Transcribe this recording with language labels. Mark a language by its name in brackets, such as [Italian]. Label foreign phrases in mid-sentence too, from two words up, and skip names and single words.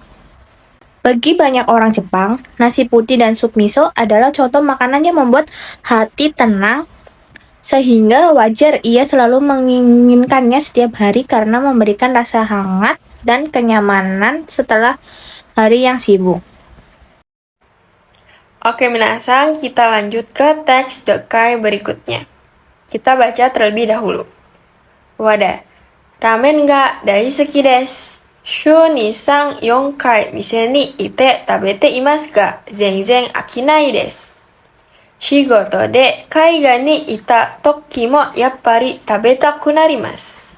[Indonesian] Bagi banyak orang Jepang, nasi putih dan sup miso adalah contoh makanan yang membuat hati tenang, sehingga wajar ia selalu menginginkannya setiap hari karena memberikan rasa hangat dan kenyamanan setelah hari yang sibuk. Oke minasang, kita lanjut ke teks dekai berikutnya. Kita baca terlebih dahulu. [Japanese] わだ、ラーメンが大好きです. 週に 3-4 回店にいて食べていますが、全然飽きないです。仕事で海外にいた時もやっぱり食べたくなります。